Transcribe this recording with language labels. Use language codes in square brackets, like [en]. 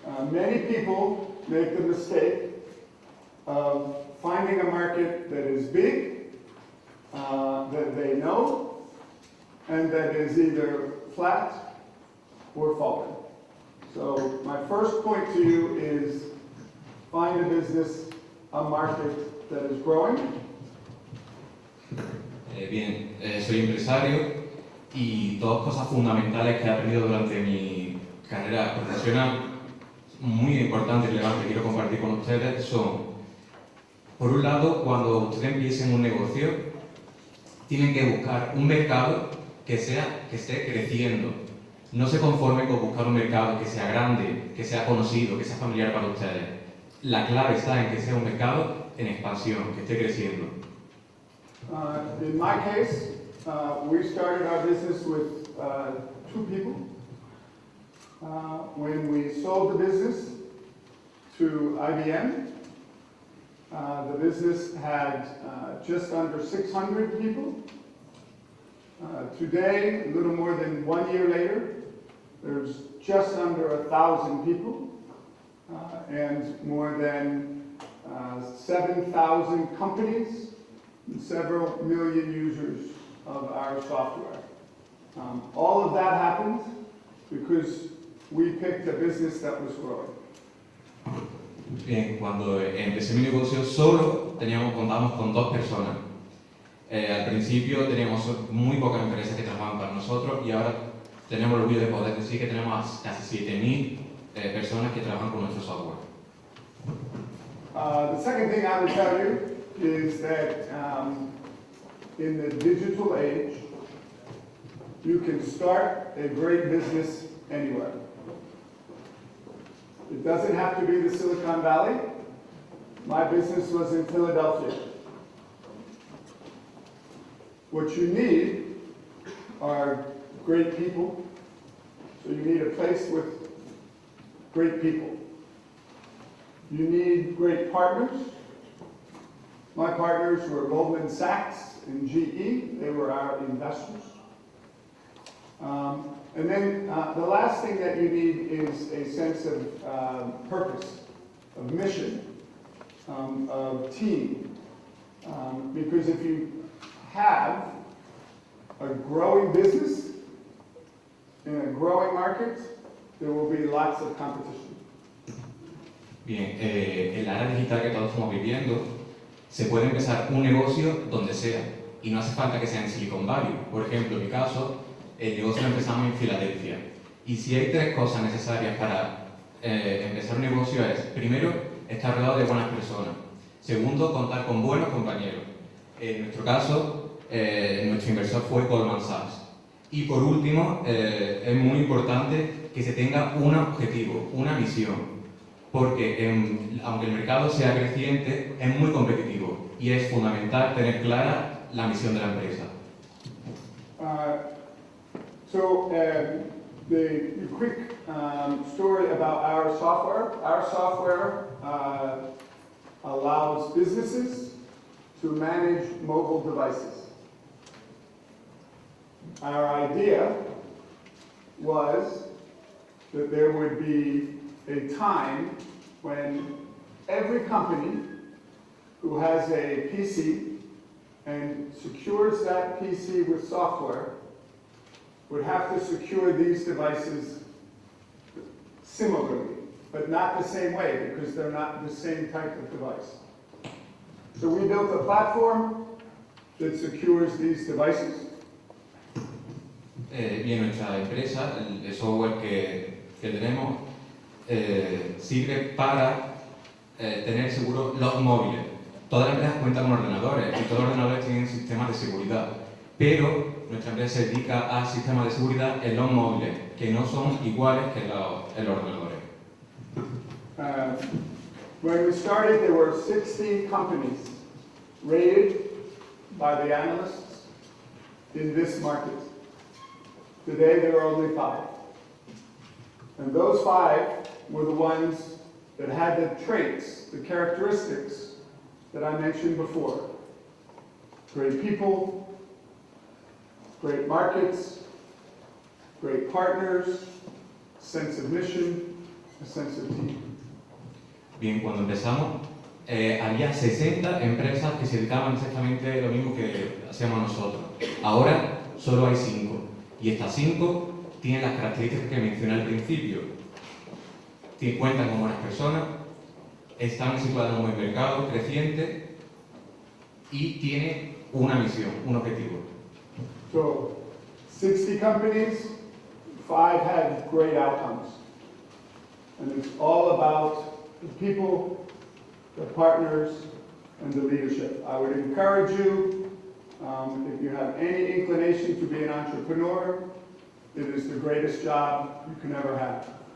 [en] Many people make the mistake of finding a market that is big, that they know, and that is either flat or falling. So my first point to you is find a business, a market that is growing. [es] Bien, soy empresario y dos cosas fundamentales que he aprendido durante mi carrera profesional, muy importantes y relevantes que quiero compartir con ustedes, son Por un lado, cuando ustedes empiecen un negocio, tienen que buscar un mercado que esté creciendo. No se conformen con buscar un mercado que sea grande, que sea conocido, que sea familiar para ustedes. La clave está en que sea un mercado en expansión, que esté creciendo. [en] In my case, we started our business with 2 people. When we sold the business to IBM, the business had just under 600 people. Today, a little more than 1 year later, there's just under 1,000 people and more than 7,000 companies and several million users of our software. All of that happened because we picked a business that was growing. [es] Bien, cuando empecé mi negocio solo contábamos con 2 personas. Al principio teníamos muy pocas empresas que trabajaban para nosotros y ahora tenemos el orgullo de poder decir que tenemos casi 7.000 personas que trabajan con nuestro software. [en] The second thing I would tell you is that in the digital age, you can start a great business anywhere. It doesn't have to be the Silicon Valley. My business was in Philadelphia. What you need are great people. So you need a place with great people. You need great partners. My partners were Goldman Sachs and GE. They were our investors. And then the last thing that you need is a sense of purpose, of mission, of team. Because if you have a growing business in a growing market, there will be lots of competition. [es] Bien, en la era digital que todos estamos viviendo, se puede empezar un negocio donde sea y no hace falta que sea en Silicon Valley. Por ejemplo, en mi caso, el negocio lo empezamos en Filadelfia. Y si hay 3 cosas necesarias para empezar un negocio es, primero, estar rodeado de buenas personas. Segundo, contar con buenos compañeros. En nuestro caso, nuestro inversor fue Goldman Sachs. Y por último, es muy importante que se tenga un objetivo, una visión. Porque aunque el mercado sea creciente, es muy competitivo y es fundamental tener clara la misión de la empresa. [en] The quick story about our software. Our software allows businesses to manage mobile devices. Our idea was that there would be a time when every company who has a PC and secures that PC with software would have to secure these devices similarly, but not the same way because they're not the same type of device. So we built a platform that secures these devices. [es] Bien, nuestra empresa, el software que tenemos, sirve para tener seguro los móviles. Todas las empresas cuentan con ordenadores y todos los ordenadores tienen sistemas de seguridad, pero nuestra empresa se dedica a sistemas de seguridad en los móviles, que no son iguales que en los ordenadores. [en] When we started, there were 60 companies rated by the analysts in this market. Today, there are only 5. And those 5 were the ones that had the traits, the characteristics that I mentioned before. Great people, great markets, great partners, sense of mission, a sense of team. [es] Bien, cuando empezamos, había 60 empresas que se dedicaban exactamente lo mismo que hacíamos nosotros. Ahora solo hay 5. Y estas 5 tienen las características que mencioné al principio. Cuentan con buenas personas, están situadas en un buen mercado creciente y tienen una misión, un objetivo. [en] So, 60 companies, 5 had great outcomes. And it's all about the people, the partners, and the leadership. I would encourage you, if you have any inclination to be an entrepreneur, it is the greatest job you can ever have.